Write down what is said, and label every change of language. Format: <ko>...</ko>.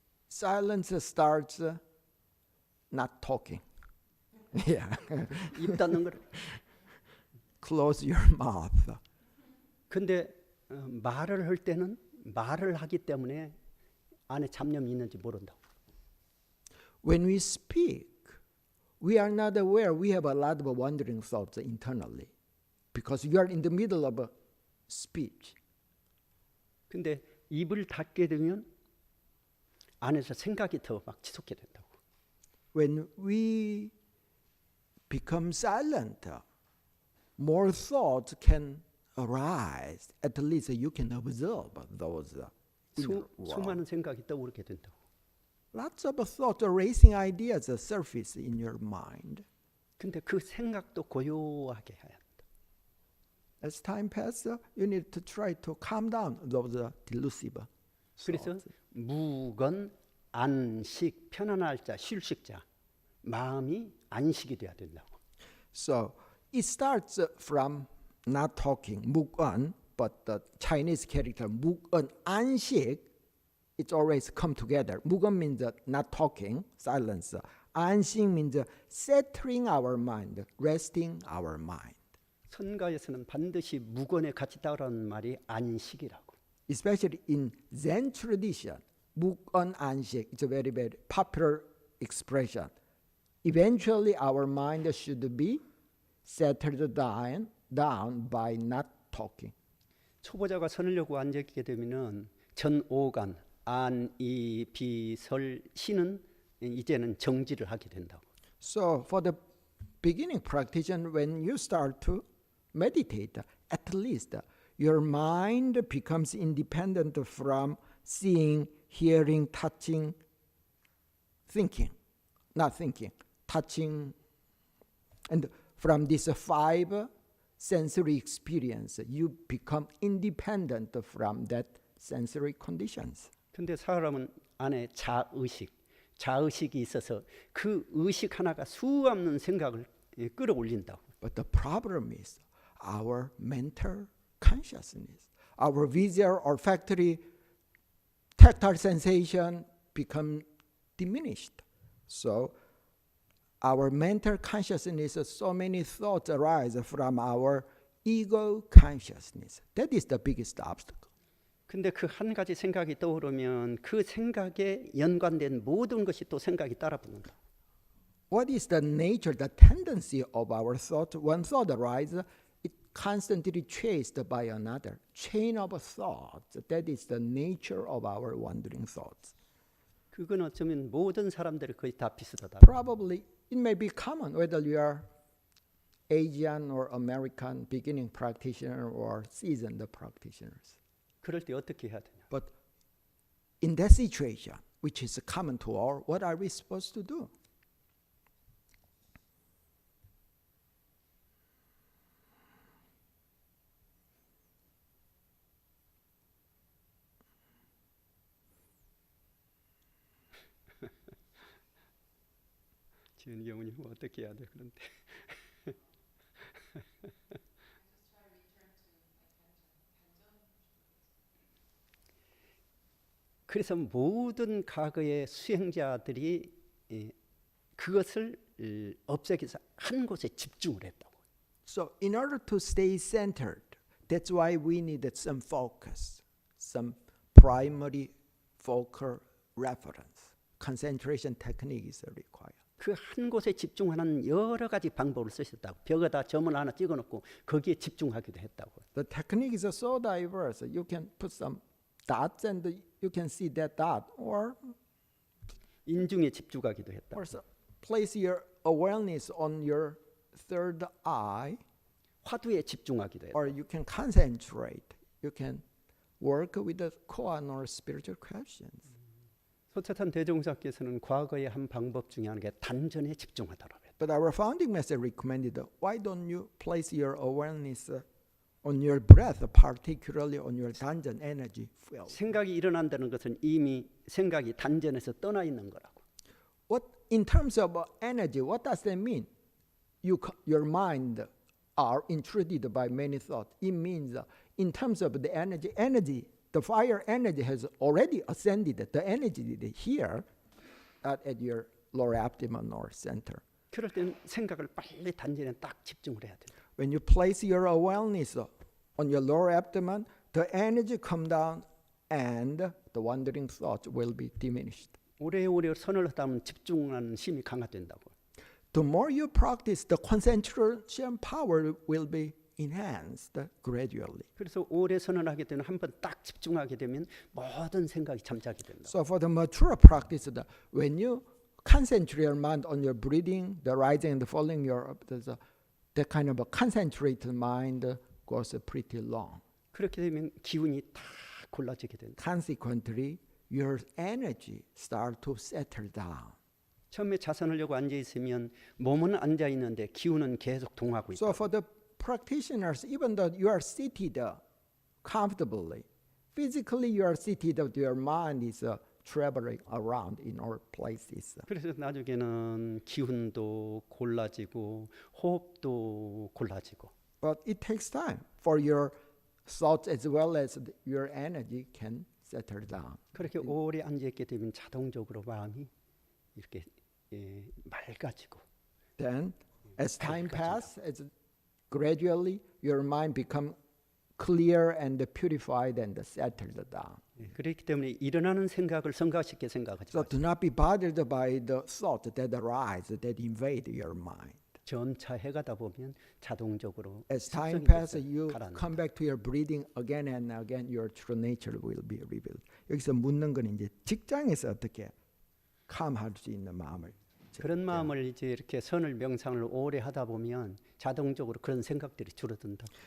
<en>Silence starts not talking. Yeah.</en> <ko>입 닫는 거라.</ko> <en>Close your mouth.</en> <ko>근데 말을 할 때는 말을 하기 때문에 안에 잡념이 있는지 모른다고.</ko> <en>When we speak, we are not aware we have a lot of wandering thoughts internally because you are in the middle of a speech.</en> <ko>근데 입을 닫게 되면 안에서 생각이 더 막 지속게 된다고.</ko> <en>When we become silent, more thoughts can arise. At least you can observe those.</en> <ko>수많은 생각이 떠오르게 된다고.</ko> <en>Lots of thoughts, racing ideas surface in your mind.</en> <ko>근데 그 생각도 고요하게 해야 한다.</ko> <en>As time passes, you need to try to calm down those delusive</en> <ko>그래서</ko> <en>thoughts.</en> <ko>무건, 안식, 편안할 자, 쉴식자, 마음이 안식이 돼야 된다고.</ko> <en>So it starts from not talking, 묵언, but the Chinese character 묵언, 안식, it's always come together. 묵언 means not talking, silence. 안식 means settling our mind, resting our mind.</en> <ko>선가에서는 반드시 무건에 같이 따르는 말이 안식이라고.</ko> <en>Especially in Zen tradition, 묵언 안식, it's a very, very popular expression. Eventually our mind should be settled down by not talking.</en> <ko>초보자가 선을 열고 앉게 되면은 전오간, 안, 이, 비, 설, 시는 이제는 정지를 하게 된다고.</ko> <en>So for the beginning practitioner, when you start to meditate, at least your mind becomes independent from seeing, hearing, touching, thinking, not thinking, touching, and from these 5 sensory experience, you become independent from that sensory conditions.</en> <ko>근데 사람은 안에 자의식이 있어서 그 의식 하나가 수없는 생각을 끌어올린다고.</ko> <en>But the problem is our mental consciousness, our visual, olfactory, tactile sensation become diminished. So our mental consciousness, so many thoughts arise from our ego consciousness. That is the biggest obstacle.</en> <ko>근데 그 한 가지 생각이 떠오르면 그 생각에 연관된 모든 것이 또 생각이 따라 붙는다.</ko> <en>What is the nature, the tendency of our thought? One thought arises, it constantly chased by another. Chain of thoughts. That is the nature of our wandering thoughts.</en> <ko>그건 어쩌면 모든 사람들이 거의 다 비슷하다.</ko> <en>Probably it may be common whether you are Asian or American beginning practitioner or seasoned practitioners.</en> <ko>그럴 때 어떻게 해야 되냐?</ko> <en>But in that situation, which is common to all, what are we supposed to do?</en> <ko>지은 경우님 어떻게 해야 돼? 그런데 그래서 모든 과거의 수행자들이 그것을 없애기 위해서 한 곳에 집중을 했다고.</ko> <en>So in order to stay centered, that's why we need some focus, some primary focal reference. Concentration technique is required.</en> <ko>그 한 곳에 집중하는 여러 가지 방법을 쓰셨다고. 벽에다 점을 하나 찍어놓고 거기에 집중하기도 했다고.</ko> <en>The technique is so diverse. You can put some dots and you can see that dot, or</en> <ko>인중에 집중하기도 했다고.</ko> <en>also place your awareness on your third eye,</en> <ko>화두에 집중하기도 했다고.</ko> <en>or you can concentrate. You can work with the koan or spiritual questions.</en> <ko>소차탄 대종사께서는 과거의 한 방법 중에 하나가 단전에 집중하더라고요.</ko> <en>But our founding master recommended, why don't you place your awareness on your breath, particularly on your danjan energy field.</en> <ko>생각이 일어난다는 것은 이미 생각이 단전에서 떠나 있는 거라고.</ko> <en>What in terms of energy, what does that mean? Your mind are intruded by many thoughts. It means in terms of the energy, the fire energy has already ascended. The energy is here at your lower abdomen or center.</en> <ko>그럴 때는 생각을 빨리 단전에 딱 집중을 해야 돼요.</ko> <en>When you place your awareness on your lower abdomen, the energy come down and the wandering thoughts will be diminished.</en> <ko>오래오래 선을 하다 보면 집중하는 힘이 강화된다고.</ko> <en>The more you practice, the concentration power will be enhanced gradually.</en> <ko>그래서 오래 선을 하게 되면 한 번 딱 집중하게 되면 모든 생각이 잠자게 된다.</ko> <en>So for the mature practice, when you concentrate your mind on your breathing, the rising and the falling, that kind of a concentrated mind goes pretty long.</en> <ko>그렇게 되면 기운이 다 골라지게 된다.</ko> <en>Consequently, your energy start to settle down.</en> <ko>처음에 자선하려고 앉아 있으면 몸은 앉아 있는데 기운은 계속 동하고 있다.</ko> <en>So for the practitioners, even though you are seated comfortably, physically you are seated, your mind is traveling around in all places.</en> <ko>그래서 나중에는 기운도 골라지고 호흡도 골라지고.</ko> <en>But it takes time for your thoughts as well as your energy can settle down.</en> <ko>그렇게 오래 앉아 있게 되면 자동적으로 마음이 이렇게 맑아지고.</ko> <en>Then, as time passes, gradually your mind become clear and purified and settled down.</en> <ko>그렇기 때문에 일어나는 생각을 성가시게 생각하지</ko> <en>So</en> <ko>마세요.</ko> <en>do not be bothered by the thoughts that arise, that invade your mind.</en> <ko>점차 해가다 보면 자동적으로</ko> <en>As time</en> <ko>습성이</ko> <en>passes, you</en> <ko>가라앉는다.</ko> <en>come back to your breathing again and again. Your true nature will be revealed.</en> <ko>여기서 묻는 건 이제 직장에서 어떻게 calm할 수 있는 마음을. 그런 마음을 이제 이렇게 선을 명상을 오래 하다 보면 자동적으로 그런 생각들이 줄어든다.</ko>